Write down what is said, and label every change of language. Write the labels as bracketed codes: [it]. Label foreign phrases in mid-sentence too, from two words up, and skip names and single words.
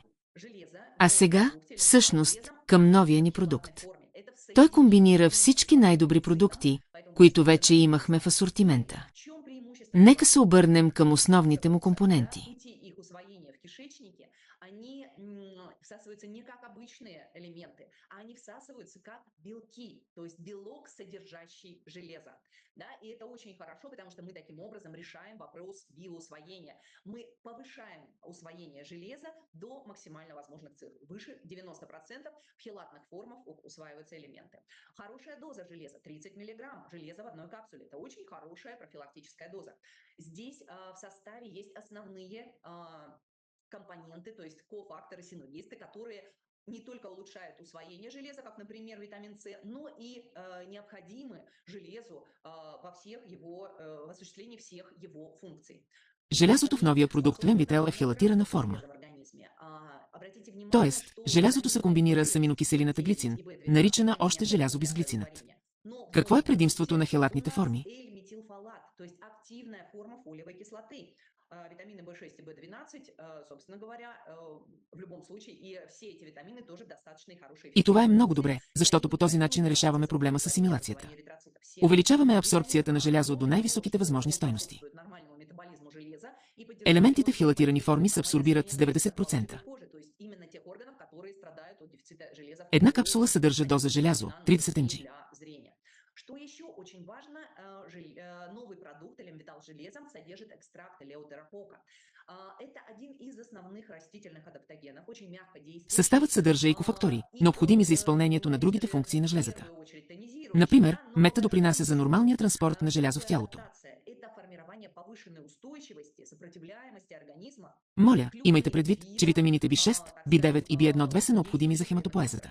[bg] А сега, всъщност, към новия ни продукт. Той комбинира всички най-добри продукти, които вече имахме в асортимента. Нека се обърнем към основните му компоненти. [ru] Всасываются не как обычные элементы, а они всасываются как белки, то есть белок, содержащий железо. Да? И это очень хорошо, потому что мы таким образом решаем вопрос биоусвоения. Мы повышаем усвоение железа до максимально возможных цифр. Выше 90% в хелатных формах усваиваются элементы. Хорошая доза железа, 30 мг железа в одной капсуле. Это очень хорошая профилактическая доза. Здесь в составе есть основные компоненты, то есть кофакторы, синергисты, которые не только улучшают усвоение железа, как, например, витамин С, но и необходимы железу в осуществлении всех его функций. [bg] Желязото в новия продукт Венвител е в хелатирана форма. Тоест, желязото се комбинира с аминокиселината глицин, наричана още желязобизглицинът. Какво е предимството на хелатните форми? [ru] Витамины В6 и В12, собственно говоря, в любом случае, и все эти витамины тоже достаточно хорошие. [bg] И това е много добре, защото по този начин решаваме проблема с асимилацията. Увеличаваме абсорбцията на желязо до най-високите възможни стойности. Елементите в хелатирани форми се абсорбират с 90%. Една капсула съдържа доза желязо, 30 mg. [ru] Что еще очень важно, новый продукт Элемвитал с железом содержит экстракт элеутерокока. Это один из основных растительных адаптогенов, очень мягко действующий. [bg] Съставът съдържа и кофактори, необходими за изпълнението на другите функции на железата. Например, мета допринася за нормалния транспорт на желязо в тялото. Моля, имайте предвид, че витамините B6, B9 и B1-2 са необходими за хематопоезата.